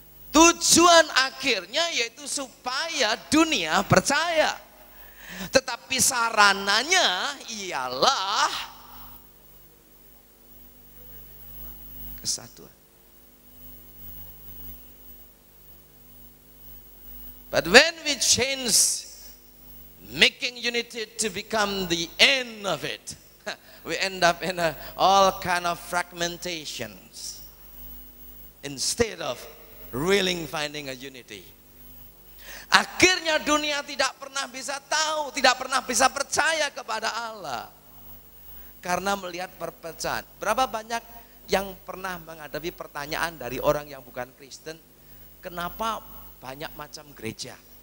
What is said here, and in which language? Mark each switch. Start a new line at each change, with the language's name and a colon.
Indonesian: Tujuan akhirnya yaitu supaya dunia percaya. Tetapi sarananya ialah kesatuan.
English: But when we change making unity to become the end of it, we end up in all kind of fragmentations instead of really finding a unity.
Indonesian: Akhirnya dunia tidak pernah bisa tahu, tidak pernah bisa percaya kepada Allah karena melihat perpecahan. Berapa banyak yang pernah menghadapi pertanyaan dari orang yang bukan Kristen, kenapa banyak macam gereja?